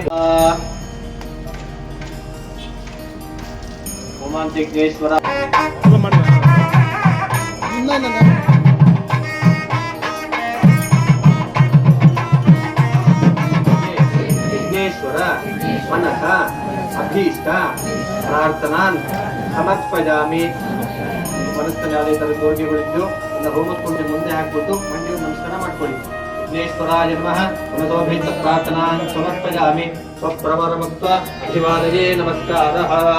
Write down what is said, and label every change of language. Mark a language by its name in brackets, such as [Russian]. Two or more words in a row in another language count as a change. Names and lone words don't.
[Sanskrit] ओमान्तिग्नेश्वर विघ्नेश्वर मनः अभीष्ट प्रार्थनान् समर्पयामि [Kannada] ಮನಸ್ಸಿನಲ್ಲಿ ತರ ಕೋರಿಕೆಗಳಿದ್ದು ಎಲ್ಲ ಹೋಮಕ್ಕೆ ಮುಂದೆ ಹಾಕಿಬಿಟ್ಟು ಮಂಡಿಗೆ ನಮಸ್ಕಾರ ಮಾಡ್ಕೊಳ್ಳಿ [Sanskrit] ವಿಘ್ನೇಶ್ವರಾಯ ನಮಃ ಮನಸೋಭಿತ ಪ್ರಾರ್ಥನಾನ್ ಸಮರ್ಪಯಾಮಿ ಸ್ವಪ್ರವರಮುಕ್ತ ಅಭಿವಾದಯೇ ನಮಸ್ಕಾರಃ